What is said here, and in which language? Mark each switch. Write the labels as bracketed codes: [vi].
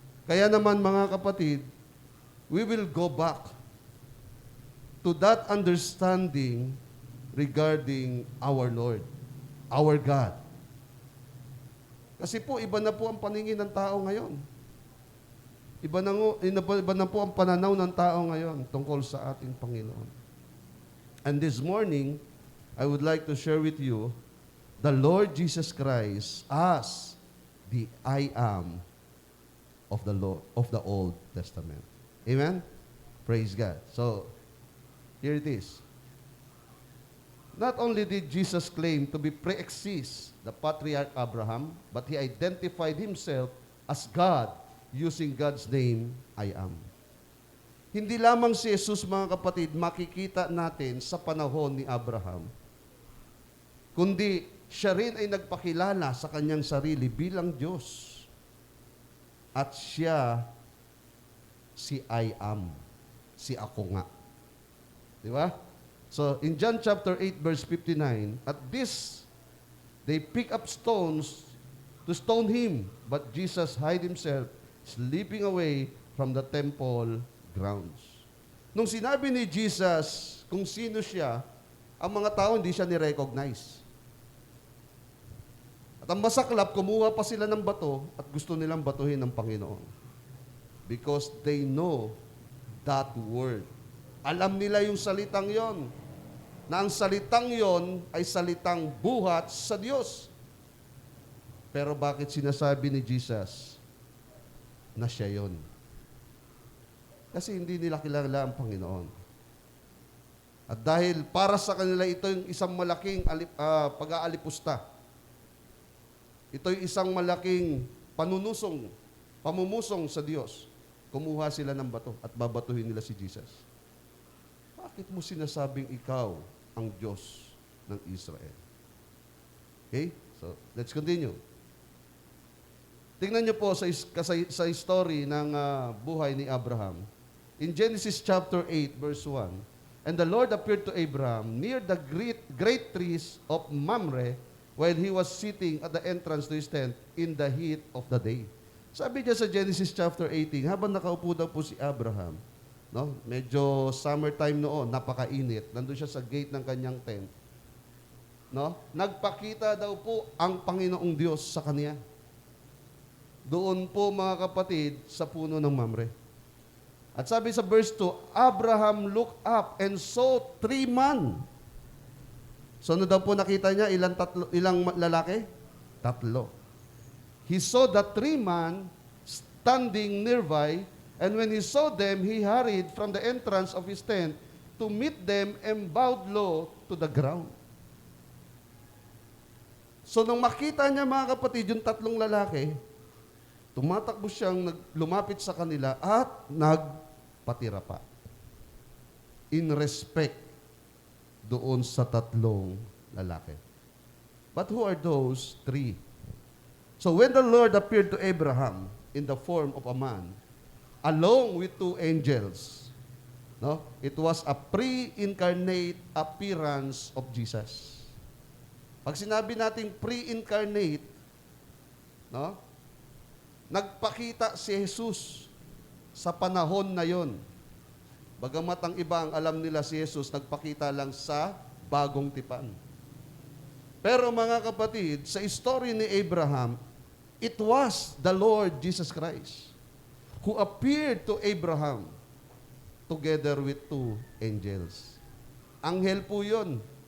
[tl] Kaya naman mga kapatid, [en] we will go back to that understanding regarding our Lord, our God. [tl] Kasi po, iba na po ang paningin ng tao ngayon. Iba na po ang pananaw ng tao ngayon tungkol sa ating Panginoon. [en] And this morning, I would like to share with you the Lord Jesus Christ as the I am of the Old Testament. Amen? Praise God. So, here it is. Not only did Jesus claim to be pre-exist the patriarch Abraham, but he identified himself as God using God's name, I am. [tl] Hindi lamang si Jesus, mga kapatid, makikita natin sa panahon ni Abraham, kundi siya rin ay nagpakilala sa kanyang sarili bilang Diyos. At siya, si I am, si ako nga. Di ba? [en] So, in John chapter 8, verse 59, at this, they pick up stones to stone him, but Jesus hid himself, slipping away from the temple grounds. [tl] Nung sinabi ni Jesus kung sino siya, ang mga tao hindi siya ni-recognize. At ang masaklap, kumuha pa sila ng bato at gusto nilang batuhin ng Panginoon. [en] Because they know that word. [tl] Alam nila yung salitang yon, na ang salitang yon ay salitang buhat sa Diyos. Pero bakit sinasabi ni Jesus na siya yon? Kasi hindi nila kilala ang Panginoon. At dahil para sa kanila ito yung isang malaking pag-aalipusta. Ito yung isang malaking pamumusong sa Diyos. Kumuha sila ng bato at babatuhin nila si Jesus. Bakit mo sinasabing ikaw ang Diyos ng Israel? [en] Okay? So, let's continue. [tl] Tingnan niyo po sa story ng buhay ni Abraham. [en] In Genesis chapter 8, verse 1, and the Lord appeared to Abraham near the great trees of Mamre while he was sitting at the entrance to his tent in the heat of the day. [tl] Sabi niya sa Genesis chapter 18, habang nakaupo daw po si Abraham, no? Medyo summertime noon, napakainit. Nandun siya sa gate ng kanyang tent. No? Nagpakita daw po ang Panginoong Diyos sa kanya. Doon po, mga kapatid, sa puno ng Mamre. At sabi sa [en] verse 2, Abraham looked up and saw 3 men. [tl] So ano daw po nakita niya? Ilang lalaki? 3. [en] He saw the 3 men standing nearby, and when he saw them, he hurried from the entrance of his tent to meet them and bowed low to the ground. [tl] So nung makita niya, mga kapatid, yung 3 lalaki, tumatakbo siyang lumapit sa kanila at nagpatira pa. [en] In respect [tl] doon sa 3 lalaki. [en] But who are those 3? So when the Lord appeared to Abraham in the form of a man, along with 2 angels, no? It was a pre-incarnate appearance of Jesus. [tl] Pag sinabi nating pre-incarnate, no? Nagpakita si Jesus sa panahon na yon. Bagamat ang iba ang alam nila si Jesus, nagpakita lang sa bagong tipan. Pero mga kapatid, [en] sa story ni Abraham, it was the Lord Jesus Christ who appeared to Abraham together with 2 angels. [tl] Anghel po yun.